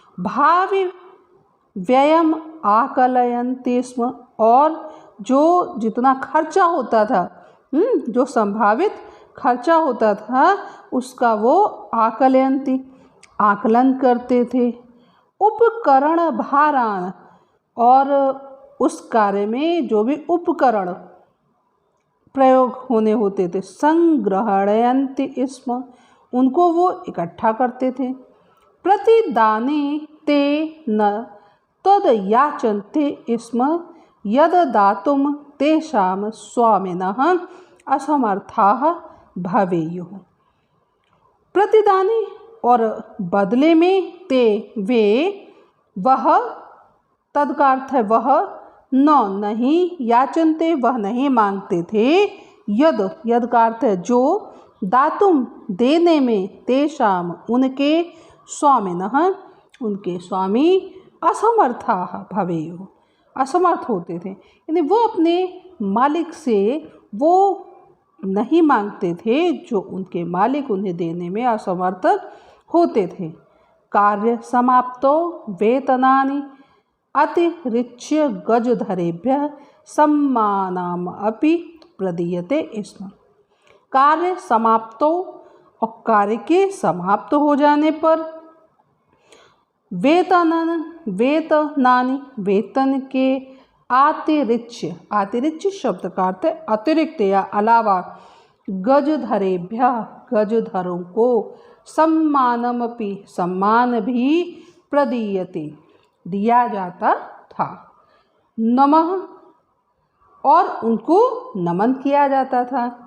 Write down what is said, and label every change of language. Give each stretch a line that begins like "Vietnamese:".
Sanskrit: भावी व्ययम आकलयन्ते स्म,
Hindi: और जो जितना खर्चा होता था, जो संभावित खर्चा होता था, उसका वो आकलयन्ति, आकलन करते थे।
Sanskrit: उपकरण भारान,
Hindi: और उस कार्य में जो भी उपकरण प्रयोग होने होते थे,
Sanskrit: संग्रहणयन्ति स्म,
Hindi: उनको वो इकट्ठा करते थे।
Sanskrit: प्रतिदाने ते न तद याचन्ते स्म यद दातुम तेषां स्वामिनः असमर्थाः भवेयुः।
Hindi: प्रतिदाने, और बदले में, ते वे, वह, तद का अर्थ है वह, न नहीं, याचनते वह नहीं मांगते थे, यद, यद का अर्थ है जो, दातुम देने में, तेषाम उनके, स्वामिनः उनके स्वामी,
Sanskrit: असमर्थाः भवेयुः
Hindi: असमर्थ होते थे, यानी वो अपने मालिक से वो नहीं मांगते थे जो उनके मालिक उन्हें देने में असमर्थ होते थे।
Sanskrit: कार्य समाप्तो वेतनानि अतिरिच्य गजधरेभ्यः सम्मानम् अपि प्रदीयते स्म। कार्य समाप्तो,
Hindi: और कार्य के समाप्त हो जाने पर, वेतनानि वेतन के, अतिरिच्य, अतिरिच्य शब्द का अर्थ है अतिरिक्त या अलावा, गजधरेभ्य गजधरों को, सम्मानमपि सम्मान भी, प्रदीयते दिया जाता था, नमः और उनको नमन किया जाता था।